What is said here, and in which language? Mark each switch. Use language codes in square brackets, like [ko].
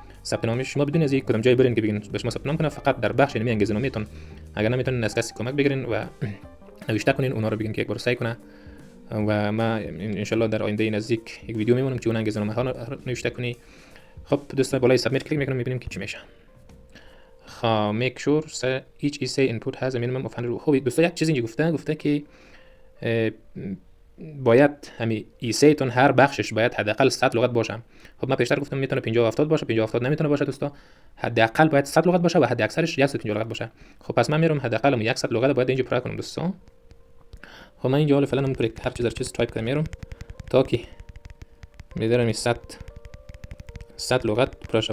[fa] ثبت نامش شما بدون از یک کدام جای برین که بگین به شما ثبت نام کنه، فقط در بخش نمی انگیزنامه‌تون اگر نمیتونین از کسی کمک بگیرین و نوشته کنین، اونا رو بگین که یک بار سعی کنه و ما ان شاء الله در آینده نزدیک یک ویدیو میمونم که اون انگیزنامه ها نوشته کنی. خب دوستان بالای سابمیت کلیک میکنیم میبینیم که چی میشه. [en] خب make sure each essay input has a minimum of 100. [fa] خب دوستان یک چیز اینجا گفته که باید همین ایسی تون هر بخشش باید حداقل 100 لغت باشه. خب من پیشتر گفتم میتونه 50 و 70 باشه، 50 و 70 نمیتونه باشه دوستا، حداقل باید 100 لغت باشه و حد اکثرش 150 لغت باشه. خب پس من میرم حداقل 100 لغت باید اینجا پر کنم دوستا. خب من اینجا حالا فعلا اون هر چیز تایپ کنم میرم تا که میذارم 100 لغت پر شه.